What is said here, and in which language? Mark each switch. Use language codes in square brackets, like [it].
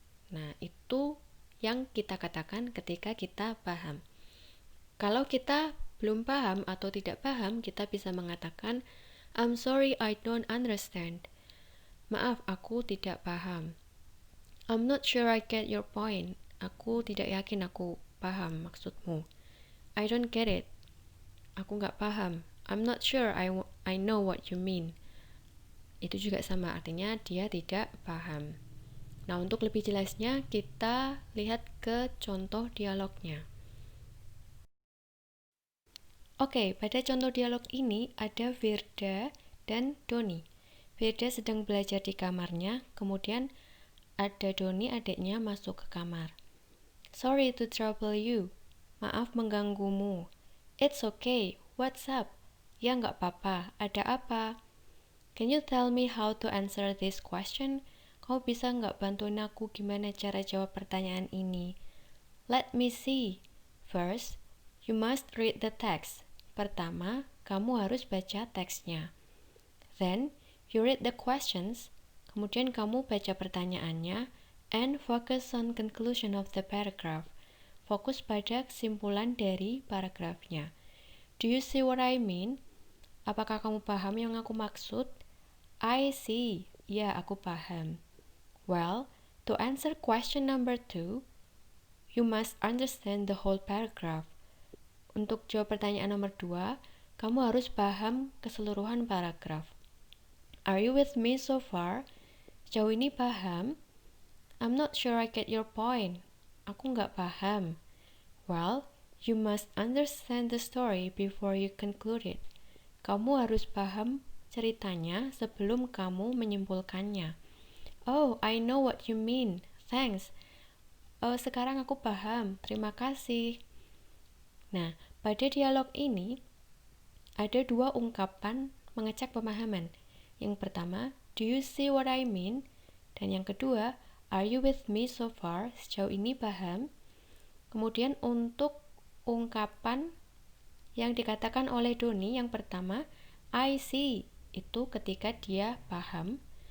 [id] Nah, itu yang kita katakan ketika kita paham. Kalau kita belum paham atau tidak paham, kita bisa mengatakan, [en] I'm sorry, I don't understand. [id] Maaf, aku tidak paham. [en] I'm not sure I get your point. [id] Aku tidak yakin aku paham maksudmu. [en] I don't get it. [id] Aku nggak paham. [en] I'm not sure I know what you mean. [id] Itu juga sama, artinya dia tidak paham. Nah, untuk lebih jelasnya, kita lihat ke contoh dialognya. Oke, pada contoh dialog ini ada Virda dan Doni. Virda sedang belajar di kamarnya, kemudian ada Doni adiknya masuk ke kamar. [en] Sorry to trouble you. [id] Maaf mengganggumu. [en] It's okay. What's up? [id] Ya nggak apa-apa. Ada apa? [en] Can you tell me how to answer this question? [id] Kau bisa nggak bantuin aku gimana cara jawab pertanyaan ini? [en] Let me see. First, you must read the text. [id] Pertama, kamu harus baca teksnya. [en] Then, you read the questions. [id] Kemudian kamu baca pertanyaannya. [en] And focus on conclusion of the paragraph. [id] Fokus pada kesimpulan dari paragrafnya. [en] Do you see what I mean? [id] Apakah kamu paham yang aku maksud? [en] I see. [id] Ya, aku paham. [en] Well, to answer question number 2, you must understand the whole paragraph. [id] Untuk jawab pertanyaan nomor 2, kamu harus paham keseluruhan paragraf. [en] Are you with me so far? [id] Sejauh ini paham? [en] I'm not sure I get your point. [id] Aku nggak paham. [en] Well, you must understand the story before you conclude it. [id] Kamu harus paham ceritanya sebelum kamu menyimpulkannya. [en] Oh, I know what you mean. Thanks. [id] Sekarang aku paham. Terima kasih. Nah, pada dialog ini ada dua ungkapan mengecek pemahaman. Yang pertama, [en] do you see what I mean? [id] Dan yang kedua, [en] are you with me so far? [id] Sejauh ini paham? Kemudian untuk ungkapan yang dikatakan oleh Doni, yang pertama, [en] I see. [id] Itu ketika dia paham.